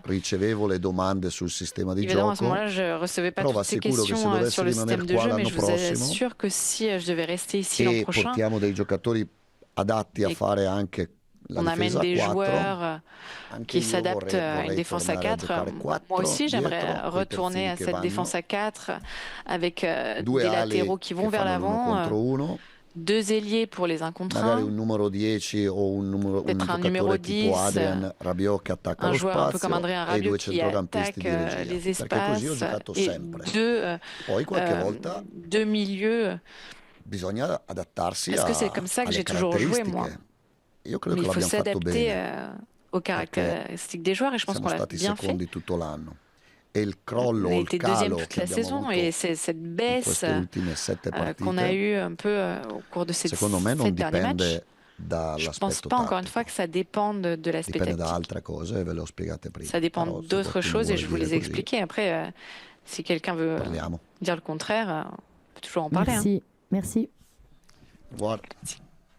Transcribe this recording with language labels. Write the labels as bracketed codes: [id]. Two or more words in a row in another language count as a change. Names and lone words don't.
[fr] Évidemment, à ce moment-là, je ne recevais pas toutes ces questions sur le système de jeu, mais je vous assure que si je devais rester ici l'an prochain, on amène des joueurs qui s'adaptent à une défense à 4. Moi aussi, j'aimerais retourner à cette défense à 4 avec des latéraux qui vont vers l'avant, 2 ailiers pour les 1 contre 1. [it] Magari un numero 10 o un [fr] numéro 10, [it] Adrian Rabiot che attacca [fr] un [it] lo [fr] joueur un peu comme [it] spazio [fr] Adrien [it] e i 2 [fr] Rabiot qui attaque [it] centrocampisti di regia. [fr] les [it] Perché così ho [fr] espaces [it] giocato [fr] et [it] sempre. Poi qualche volta [fr] 2 milieux. [it] bisogna adattarsi [fr] Parce que c'est comme ça que j'ai toujours joué, moi. [it] Io credo [fr] Mais [it] che [fr] il faut [it] l'abbiamo fatto [fr] s'adapter [it] bene. [fr] aux caractéristiques des joueurs et je pense qu'on [it] Siamo [fr] l'a [it] stati [fr] bien fait. [it] secondi tutto l'anno. E il crollo, [fr] On a [it] il [fr] été [it] calo [fr] deuxième toute [it] che [fr] la [it] abbiamo [fr] saison [it] avuto [fr] et cette [it] in [fr] baisse [it] queste ultime 7 [fr] qu'on a [it] partite, [fr] eu un peu au cours de ces [it] secondo me non [fr] 7 derniers matchs, [it] dipende [fr] je ne pense [it] dall'aspetto [fr] pas encore une [it] tattico. [fr] fois que ça dépende de l'aspect [it] Dipende da [fr] tactique. [it] altre cose e ve le ho spiegate prima. [fr] Ça dépend [it] Però se [fr] d'autres [it] qualcuno [fr] choses et [it] vuole [fr] je vous [it] dire [fr] les ai [it] così, [fr] expliquées. Après, si quelqu'un veut [it] parliamo. [fr] dire le contraire, on peut toujours en parler. Merci. Merci. [it] Guarda. [fr] Merci.